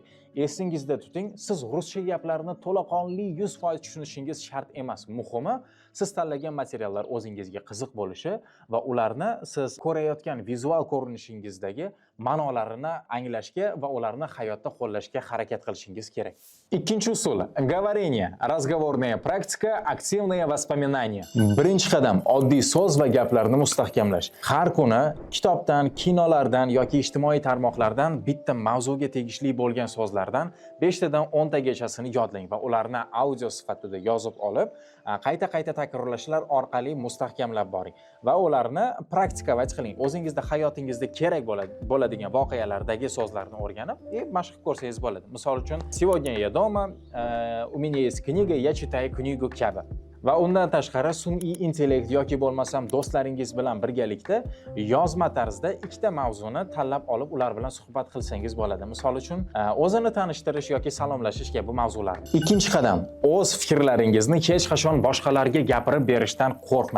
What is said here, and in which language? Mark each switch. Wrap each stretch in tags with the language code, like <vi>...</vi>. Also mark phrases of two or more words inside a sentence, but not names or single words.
<uz>Esingizda tuting, siz ruscha gaplarni to'laqonli 100% tushunishingiz shart emas. Muhimi, siz tanlagan materiallar o'zingizga qiziq bo'lishi va ularni siz ko'rayotgan vizual ko'rinishingizdagi ma'nolarini anglashga va ularni hayotda qo'llashga harakat qilishingiz kerak. Ikkinchi usul</uz> <ru>говорение, разговорная практика, активное воспоминание.</ru> <uz>Birinchi qadam oddiy so'z va gaplarni mustahkamlash. Har kuni kitobdan, kinolardan yoki ijtimoiy tarmoqlardan bitta mavzuga tegishli bo'lgan so'zlardan 5 tadan 10 tagachasini yodlang va ularni audio sifatida yozib olib, qayta-qayta takrorlashlar orqali mustahkamlab boring va ularni praktikować qiling. O'zingizda hayotingizda kerak bo'ladigan voqealardagi so'zlarni o'rganib, mashq qilib ko'rsangiz bo'ladi. Misol uchun,</uz> <ru>сегодня я дома, у меня есть книга, я читаю книгу kabi.</ru> <uz>Va undan tashqari sun'iy intellekt yoki bo'lmasam do'stlaringiz bilan birgalikda yozma tarzda ikkita mavzuni tanlab olib ular bilan suhbat qilsangiz bo'ladi. Misol uchun, o'zini tanishtirish yoki salomlashish kabi mavzular. Ikkinchi qadam, o'z fikrlaringizni hech qachon boshqalarga gapirib berishdan qo'rqmang.</uz>